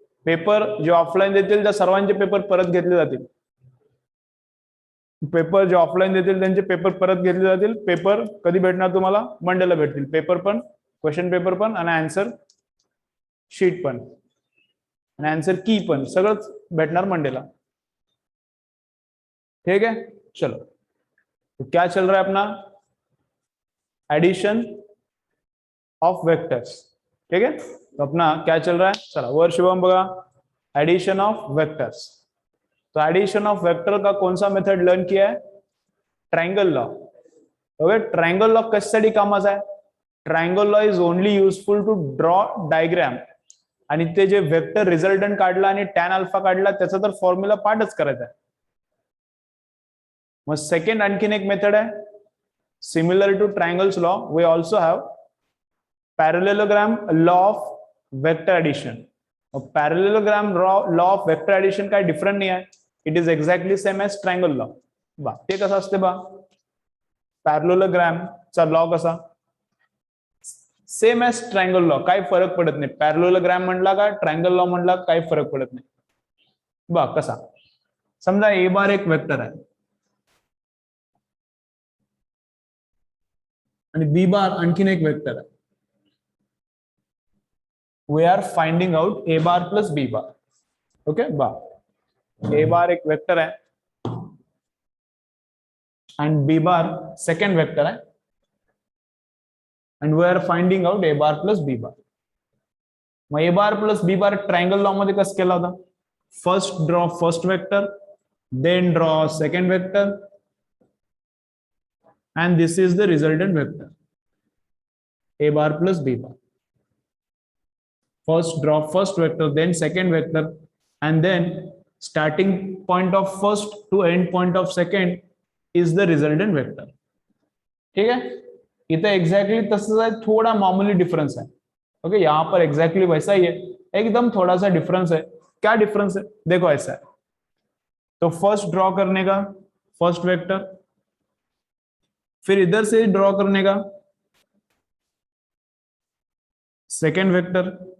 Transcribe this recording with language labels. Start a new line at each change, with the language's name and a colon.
Marathi: Paper जे offline देतील त्या सर्वांचे पेपर परत घेतले जातील. पेपर जे ऑफलाईन देतील त्यांचे पेपर परत घेतले जातील. पेपर कधी भेटणार तुम्हाला? मंडेला भेटतील. पेपर पण, क्वेश्चन पेपर पण आणि आन्सर शीट पण आणि आंसर की पण सगळंच भेटणार मंडेला.
Hindi: ठीक है, चलो तो क्या चल रहा है अपना? Addition of vectors. ठीक है, तो अपना क्या चल रहा है?
Marathi: चला वर शुभम बघा,
Hindi: एडिशन ऑफ वेक्टर्स. तो एडिशन ऑफ वेक्टर का कौन सा मेथड लर्न किया है?
English: Triangle law.
Marathi: Okay, triangle law कशासाठी कामाचा आहे?
English: Triangle law is only useful to draw diagram.
Marathi: आणि ते जे वेक्टर रिझल्टंट काढला आणि टॅन अल्फा काढला त्याचा तर फॉर्म्युला पार्टच करायचा आहे. मग सेकंड आणखीन एक मेथड आहे,
English: Similar to triangles law we also have parallelogram law of vector addition. Parallelogram law of vector addition
Marathi: काय डिफरंट नाही आहे,
English: It is exactly same as triangle law.
Marathi: बा ते कसं असते बा? पॅरलेलोग्रामचा लॉ कसा? सेम एज ट्रायंगल लॉ, काही फरक पडत नाही. पॅरलेलोग्राम म्हणला का ट्रायंगल लॉ म्हणला काही फरक पडत नाही. बा कसा? समजा ए बार एक वेक्टर आहे आणि बी बार आणखीन एक वेक्टर आहे.
English: We are finding out a bar plus b bar.
Marathi: Okay, बा ए बार एक वेक्टर आहे
English: and b bar second vector है, and we are finding out a bar plus b bar.
Marathi: मग
English: a bar plus b bar
Marathi: triangle law मध्ये कसं केला होता?
English: First draw first vector, then draw second vector, and this is the resultant vector a bar plus b bar. First draw first vector, then second vector, and then starting point of first to end point of second is the resultant vector.
Hindi: ठीक है, इधर exactly तसंच है, थोड़ा मामूली difference है. Okay, यहाँ पर एग्जैक्टली वैसा ही है, एकदम थोड़ा सा डिफरेंस है. क्या डिफरेंस है? देखो ऐसा है, तो फर्स्ट ड्रॉ करने का फर्स्ट वेक्टर, फिर इधर से ड्रॉ करने का सेकेंड वेक्टर.